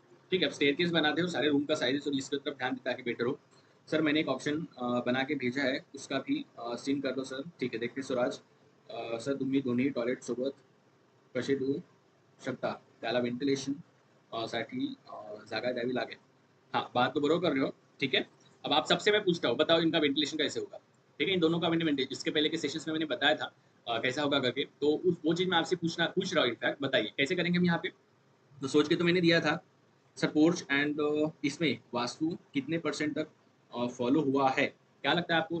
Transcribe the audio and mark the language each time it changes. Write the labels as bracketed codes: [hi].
[hi] ठीक है, अब स्टेयरकेस बनाते हो, सारे रूम का साइज और इसकी तरफ ध्यान ताकि बेटर हो। सर, मैंने एक ऑप्शन बना के भेजा है, उसका भी सीन कर दो सर। ठीक है, देखते स्वराज। [mr] सर, तुम्ही दोन्ही टॉयलेट सोबत कसे देऊ शकता? त्याला व्हेंटिलेशन साठी जागा द्यावी लागेल। [hi] हाँ, बात तो बरोबर कर रहे हो। ठीक है, अब आप सबसे मैं पूछता हूँ, बताओ इनका वेंटिलेशन कैसे होगा? ठीक है, इन दोनों का वेंटिलेशन इसके पहले के सेशंस में मैंने बताया था कैसा होगा करके, तो वो चीज़ मैं आपसे पूछ रहा हूँ। इनफैक्ट बताइए कैसे करेंगे हम यहाँ पे? तो सोच के तो मैंने दिया था सर, पोर्च एंड इसमें वास्तु कितने परसेंट तक फॉलो हुआ है? क्या लगता है आपको?